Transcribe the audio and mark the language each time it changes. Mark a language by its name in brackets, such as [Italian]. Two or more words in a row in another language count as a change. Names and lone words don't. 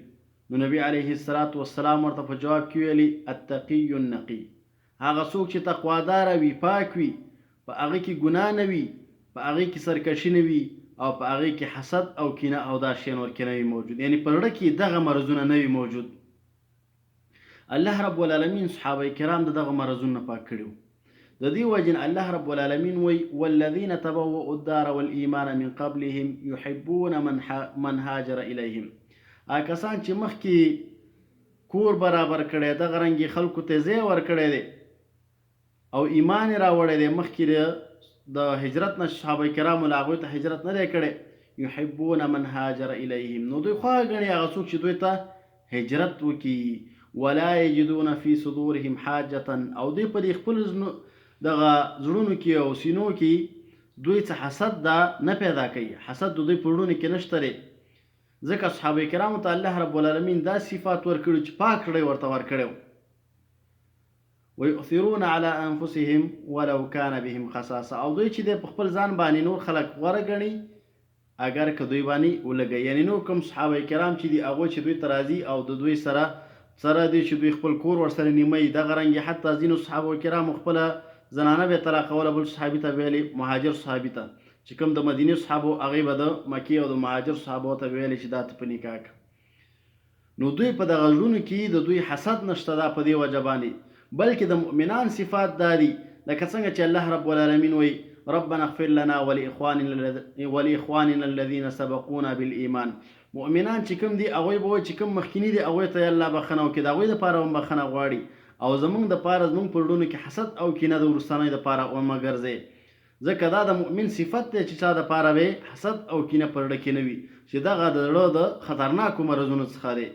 [Pashto] نو نبي [Arabic] علیه الصلاة والسلام [Pashto] ورته په جواب کې ویلي [Arabic] التقي النقي، [Pashto] هغه څوک چې تقواداره وي، پاک وي، په هغې کې ګناه نه وي، په هغې کې سرکشي نه وي او په هغې کې حسد او کینه او دا شیان ورکې نه وي موجود، یعنی په زړه کې دغه مرضونه نه وي موجود. [Arabic] الله رب العالمین [Pashto] صحابه کرام د دغه مرضونه پاک کړي وو. د دې وجه نه [Arabic] الله رب العالمین [Pashto] وایي [Arabic] والذین تبوؤوا الدار والایمان من قبلهم یحبون من هاجر الیهم. [Pashto] هغه کسان چې مخکې کور برابر کړی، دغه رنګې خلکو ته ځای ورکړی دی او ایمان یې راوړی دی، مخکې د هجرت نه صحابه کرامو له هغوی ته هجرت نه دی کړی. [Arabic] یحبون من هاجر الیهم، [Pashto] نو دوی خوښ ګڼي هغه څوک چې دوی ته هجرت وکړي. [Arabic] ولا یجدون فی صدورهم حاجة، [Pashto] او دوی په دې خپل دغه زړونو کې او سینو کې دوی څه حسد دا نه پیدا کوي، حسد د دوی په زړونو کې نشته دی. ځکه صحابه کرامو ته [Arabic] الله رب العالمین [Pashto] دا صفات ورکړي چې پاک زړه ورته ورکړی و. [Arabic] ويؤثرون على انفسهم ولو كان بهم خصاصه، [Pashto] او دوی چې د خپل ځان باندې نور خلک غوره ګڼي اگر که دوی باندې ولګي، یعنی نور کوم صحابه کرام چې دي هغوی چې دوی ته راځي او د دوی سره دی چې دوی خپل کور ورسره نیمه یي. دغه رنګې حتی ځینو صحابه کرامو خپله زنانه به طلاقوله بل صحابي ته ویلې، مهاجر صحابي ته چې کوم د مدینې صحابو هغې به د مکې او د مهاجر صحابو ته ویلې چې دا ته په نکاح کړه. نو دوی په دغه زړونو کې د دوی حسد نشته دا په دې وجه باندې، بلکې د مؤمنان صفات دا دي لکه څنګه چې [Arabic] الله رب العالمین [Pashto] وایي [Arabic] ربنا اغفر لنا ولاخواننا الذين سبقونا بالایمان. [Pashto] مؤمنان چې کوم دي هغوی به وایي چې کوم مخکیني دي هغوی ته الله بخښنه وکړي، د هغوی دپاره هم بخښنه غواړي او زمونږ دپاره زمونږ په زړونو کې حسد او کینه د وروستنۍ دپاره ومه ګرځئ. ځکه دا د مؤمن صفت دی چې چا دپاره به حسد او کینه په زړه کې نه وي، چې دغه د زړه د خطرناکو مرضونو څخه دی.